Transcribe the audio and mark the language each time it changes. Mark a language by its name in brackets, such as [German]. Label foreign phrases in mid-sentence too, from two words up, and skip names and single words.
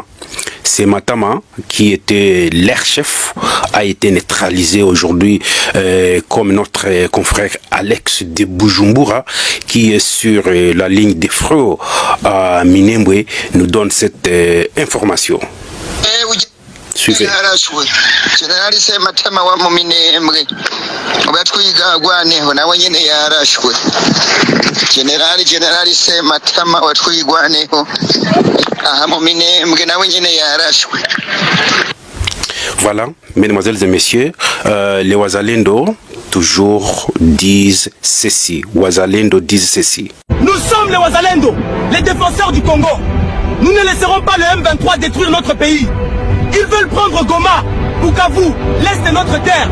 [French] Sematama, qui était leur chef, a été neutralisé aujourd'hui, comme notre confrère Alex de Bujumbura, qui est sur la ligne des Freux à Minembwe, nous donne cette information. Suivez. [Rundi] Generali Sematama wa mu Minembwe obatwiga gwaneho nawe nyene yarashwe. Generali Sematama watwigwaneho aha mu Minembwe nawe nyene yarashwe. [French] Voilà, mesdemoiselles et messieurs, les Wazalendo toujours disent ceci. Wazalendo disent ceci. Nous sommes les Wazalendo, les défenseurs du Congo. Nous ne laisserons pas le M23 détruire notre pays. Ils veulent prendre Goma, Bukavu, l'est de notre terre.